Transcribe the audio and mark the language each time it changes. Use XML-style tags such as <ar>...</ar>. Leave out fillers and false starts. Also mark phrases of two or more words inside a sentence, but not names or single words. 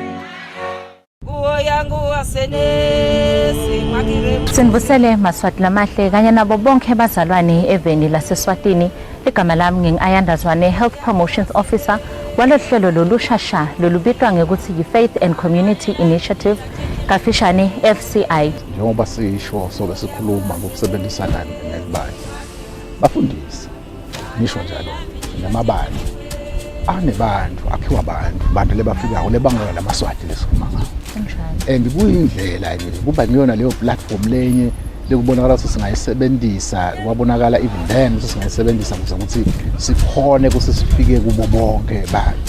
<ss>Sinibusele maswati lamahle kanye nabo bonke bazalwane eveni laseswatini. Igama lami ngingu-Ayandazwane,</ss> <en>Health Promotions Officer</en> <ss>walohlelo lolushasha lolubitwa ngekuthi yi-</ss> <en>Faith and Community Initiative,</en> <ss>kafishane FCI. Njengoba sisho sobe sikhuluma ngokusebenzisana nezibani, bafundisi nisho njalo namabani anebantu akhiwa abantu lebafikayo lebangela lamaswati lesikhuluma ngawo. And kuyindlela nje kuba niyona leyo platform lenye lekubonakala ukuthi singayisebenzisa, kwabonakala</ss> <en>even then</en> <ss>singayisebenzisa ukuthi sikhone ukuthi sifike kubo bonke abantu.</ss>